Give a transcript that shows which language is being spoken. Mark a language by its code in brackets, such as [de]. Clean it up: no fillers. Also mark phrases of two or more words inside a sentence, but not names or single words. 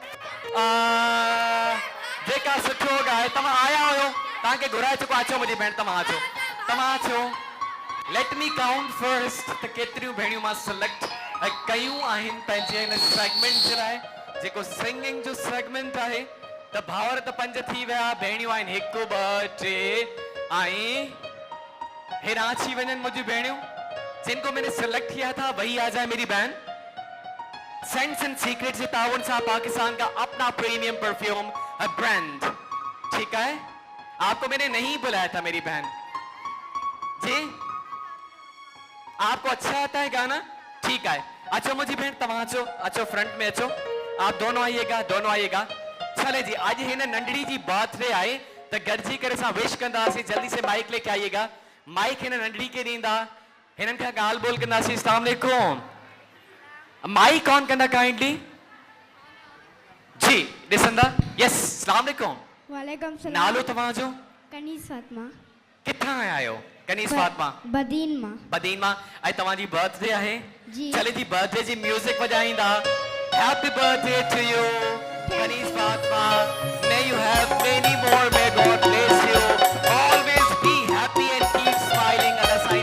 [sd] जेका सुठो ॻाए तव्हां आया हुयो तव्हांखे घुराए चुको अचो मुंहिंजी भेण तव्हां अचो [en] let me count first [sd] त केतिरियूं भेणियूं मां सिलेक्ट कयूं आहिनि पंहिंजे हिन सेगमेंट जे लाइ जेको सिंगिंग जो सेगमेंट आहे त भाउर त 5 थी विया भेणियूं आहिनि 1 2 3 ऐं हेॾां अची वञनि मुंहिंजी भेणियूं [ur] جنکو میں نے سلیکٹ کیا تھا وہی آ جائے میری بہن سینس اینڈ سیکرٹ سے تعاون سے پاکستان کا اپنا پریمیم پرفیوم برانڈ ٹھیک ہے آپکو میں نے نہیں بلایا تھا میری بہن جی آپکو اچھا آتا ہے گانا ٹھیک ہے [sd] अचो मुझी बहन तव्हां अचो फ्रंट में अचो [ur] آپ دونوں آئیے گا [sd] चले जी आज हिन नंढड़ी जी बर्थडे आए तो गॾिजी करे असां विश कंदासीं [ur] جلدی سے مائیک لے کے آئیے گا [sd] माइक हिन नंढड़ी के ॾींदा हिननि खां ॻाल्हि ॿोल कंदासीं [ar] السلام عليكم [sd] माइक ऑन कंदा काइंडली जी ॾिसंदा यस [ar] السلام عليكم وعليكم السلام [sd] नालो तव्हांजो कनीस फातिमा किथां आया आहियो कनीस फातिमा बदीन मां ऐं तव्हांजी बर्थडे आहे जी चले जी बर्थडे जी म्यूजिक वॼाईंदा [en] Happy birthday to you Kaneez Fatima may you have many more may God bless you always be happy and keep smiling